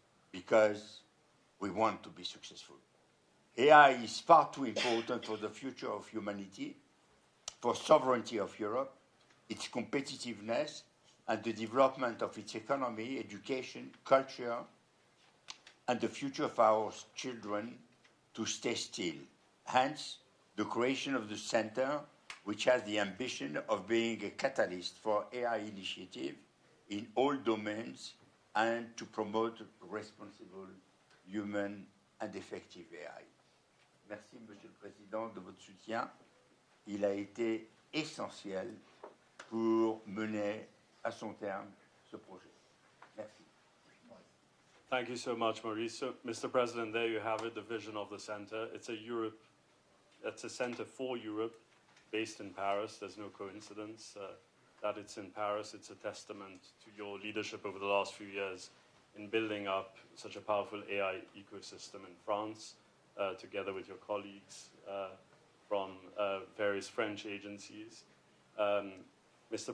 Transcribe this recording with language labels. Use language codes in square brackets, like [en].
[en] Because we want to be successful. AI is far too important for the future of humanity, for sovereignty of Europe, its competitiveness, and the development of its economy, education, culture, and the future of our children to stay still. Hence, the creation of the center, which has the ambition of being a catalyst for AI initiative in all domains and to promote responsible, human, and effective AI. [fr] Merci, Monsieur le Président, de votre soutien. Il a été essentiel pour mener à son terme ce projet. Merci. [en] Thank you so much, Maurice. So, Mr. President, there you have it, the vision of the center. It's a center for Europe, based in Paris. There's no coincidence that it's in Paris. It's a testament to your leadership over the last few years in building up such a powerful AI ecosystem in France, together with your colleagues from various French agencies. Mr.